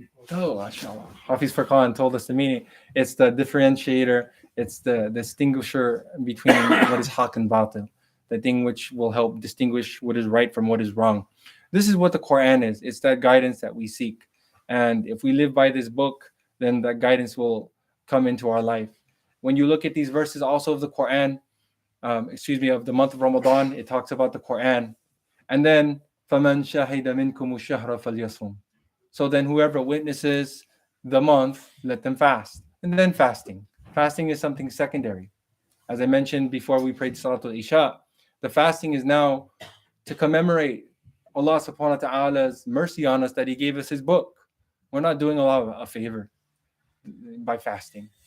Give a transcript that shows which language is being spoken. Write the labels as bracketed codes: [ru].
[en] Oh, mashallah. Hafiz Furqan told us the meaning. It's the differentiator, it's the distinguisher between what is haq and batil, the thing which will help distinguish what is right from what is wrong. This is what the Quran is. It's that guidance that we seek. And if we live by this book, then that guidance will come into our life. When you look at these verses also of the Quran, of the month of Ramadan, it talks about the Quran. [ar] And then, فَمَنْ شَهِدَ مِنْكُمُ الشَّهْرَ فَلْيَصُمْ. [en] So then whoever witnesses the month, let them fast. And then fasting. Fasting is something secondary. As I mentioned before we prayed Salatul Isha, the fasting is now to commemorate Allah subhanahu wa ta'ala's mercy on us that He gave us His book. We're not doing Allah a favor by fasting.